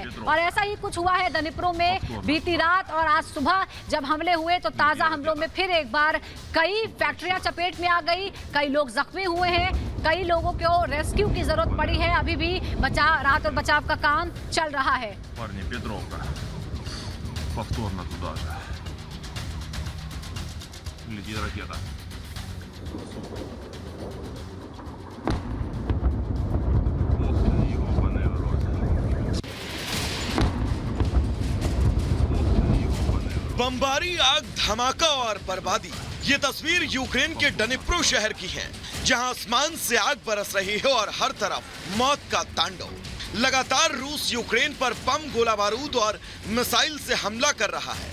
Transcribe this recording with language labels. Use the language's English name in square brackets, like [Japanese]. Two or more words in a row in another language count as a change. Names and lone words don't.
[Hindi] और ऐसा ही कुछ हुआ है दनिप्रो में बीती रात और आज सुबह जब हमले हुए, तो ताजा हमलों में फिर एक बार कई फैक्ट्रियां चपेट में आ गई, कई लोग जख्मी हुए हैं। कई लोगों को रेस्क्यू की जरूरत पड़ी है। अभी भी राहत और बचाव का काम चल रहा है। [Russian] Парни, Петровка. Повторно туда же. Летит ракета. Ух ты, ёбаный в рот. [Hindi] बमबारी, आग, धमाका और बर्बादी। ये तस्वीर यूक्रेन के डनिप्रो शहर की है, जहां आसमान से आग बरस रही है और हर तरफ मौत का तांडव। लगातार रूस यूक्रेन पर बम, गोला बारूद और मिसाइल से हमला कर रहा है।